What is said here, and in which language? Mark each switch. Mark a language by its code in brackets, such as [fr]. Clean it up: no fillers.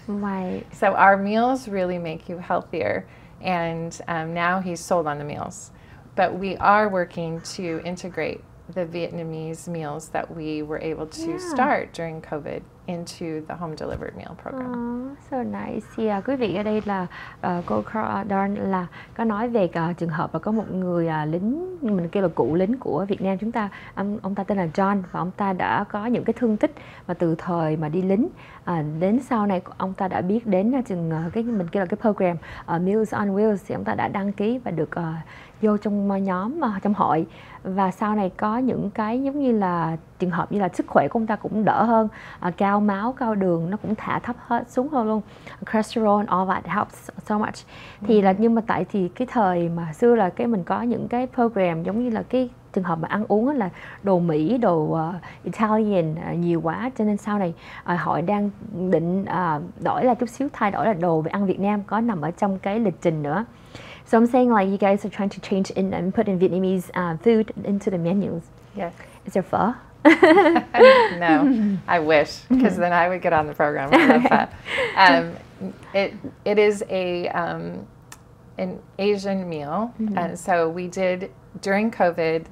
[en] Right. So our meals really make you healthier. And now he's sold on the meals. But we are working to integrate the Vietnamese meals that we were able to start during COVID into the home delivered meal program. So nice. [vi] Thì quý vị, ở đây là cô Dawn là có nói về trường hợp là có một người lính, mình kêu là cụ lính của Việt Nam chúng ta, ông ta tên là John, và ông ta đã có những cái thương tích mà từ thời mà đi lính đến sau này ông ta đã biết đến cái mình kêu là cái program Meals on Wheels, thì ông ta đã đăng ký và được vô trong nhóm trong hội, và sau này có những cái giống như là trường hợp như là sức khỏe của ông ta cũng đỡ hơn, cao máu, cao đường nó cũng thả thấp hết xuống hơn luôn, cholesterol, [en] all that helps so much. [vi] Thì là nhưng mà tại thì cái thời mà xưa là cái mình có những cái program giống như là cái trường hợp mà ăn uống là đồ Mỹ, đồ Italian nhiều quá, cho nên sau này họ đang định đổi là chút xíu, thay đổi là đồ về ăn Việt Nam có nằm ở trong cái lịch trình nữa. [en] So I'm saying like you guys are trying to change in and put in Vietnamese food into the menus. Yes. Is there pho? No, I wish, because then I would get on the program. I love that. It is an Asian meal, and so we did during COVID.